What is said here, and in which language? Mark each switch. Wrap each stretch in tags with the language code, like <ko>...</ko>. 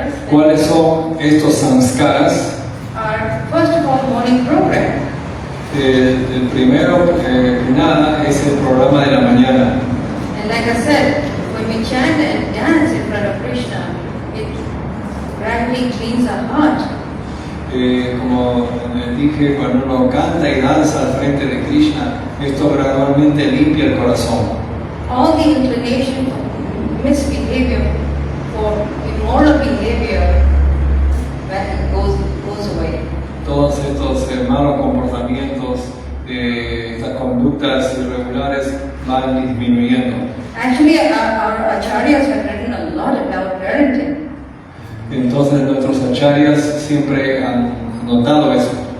<es>¿Cuáles son estos samskaras?</es> <en>Are first of all morning program.</en> <es>El primero que nada es el programa de la mañana.</es> <en>And like I said, when we chant and dance in front of Krishna, it gradually cleans our heart.</en> <es>Como les dije, cuando uno canta y danza al frente de Krishna, esto gradualmente limpia el corazón.</es> <en>All the inclination for misbehavior, for immoral behavior, that goes away.</en> <es>Todos estos malos comportamientos, estas conductas irregulares van disminuyendo.</es> <en>Actually, our acharyas have written a lot about parenting.</en> <es>Entonces nuestros acharyas siempre han notado eso,</es>